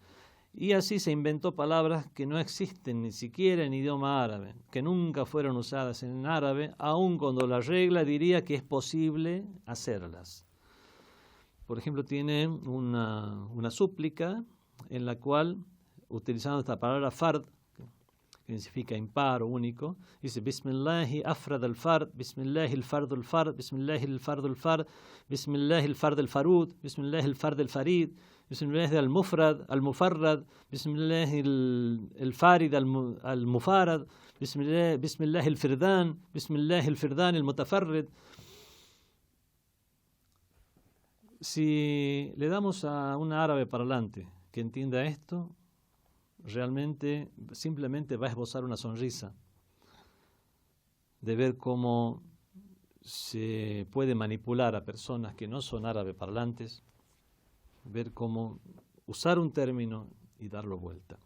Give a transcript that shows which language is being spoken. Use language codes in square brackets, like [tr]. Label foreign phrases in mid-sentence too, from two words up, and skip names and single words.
[es] Y así se inventó palabras que no existen ni siquiera en idioma árabe, que nunca fueron usadas en árabe, aun cuando la regla diría que es posible hacerlas. Por ejemplo, tiene una súplica en la cual, utilizando esta palabra fard, que significa impar o único, dice [ar] بسم الله أفراد الفرد، بسم الله الفرد الفرد، بسم الله الفرد الفرد، بسم الله الفرد الفرود، بسم الله الفرد الفريد، بسم الله المفرد المفرد، بسم الله الفريد المفرد، بسم الله الفردان، بسم الله الفردان المتفرد. [es] Si le damos a un árabe parlante que entienda esto, realmente simplemente va a esbozar una sonrisa de ver cómo se puede manipular a personas que no son árabe parlantes, ver cómo usar un término y darlo vuelta.